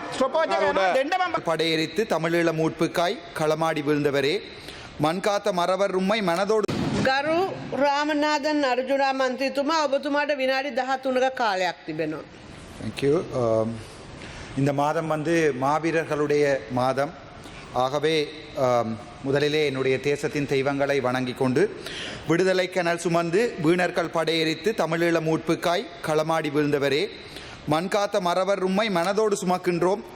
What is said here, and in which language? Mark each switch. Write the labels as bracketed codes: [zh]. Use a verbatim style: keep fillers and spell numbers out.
[ta] படையெறித்து தமிழீழ மீட்புக்காய் களமாடி விழுந்தவரே, மண்காத்த மறவர் உம்மை மனதோடு. [si] ගරු රාමනාදන් අර්ජුනා මන්ත්‍රීතුමා, ඔබතුමාට විනාඩි දහතුනක කාලයක් තිබෙනවා. [en] Thank you. [ta] இந்த மாதம் வந்து மாவீரர்களுடைய மாதம். ஆகவே முதலிலே என்னுடைய தேசத்தின் தெய்வங்களை வணங்கி கொண்டு விடுதலை கனல் சுமந்து வீணர்கள் படையெறித்து தமிழீழ மீட்புக்காய் களமாடி வீழ்ந்தவரே, மண்காத்த மறவர் உம்மை மனதோடு சுமக்கின்றோம்.